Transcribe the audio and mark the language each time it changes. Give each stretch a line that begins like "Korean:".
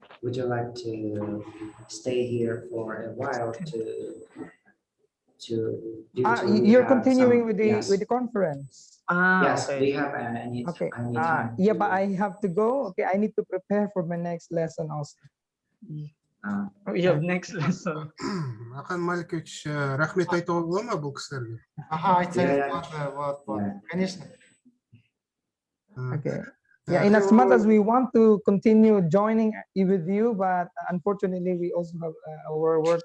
English: Would you like to stay here for a while you're continuing with the conference? Yes, okay. We have any time. Yeah, but I have to go. Okay, I need to prepare for my next lesson also. We have next lesson.
Kazakh: Ақан Маликович, рахмет айтуға бола ма бұл кісілерге? Айтсаңыз, конечно.
English: Okay. Yeah, in as much as we want to continue joining with you, but unfortunately we also have our work.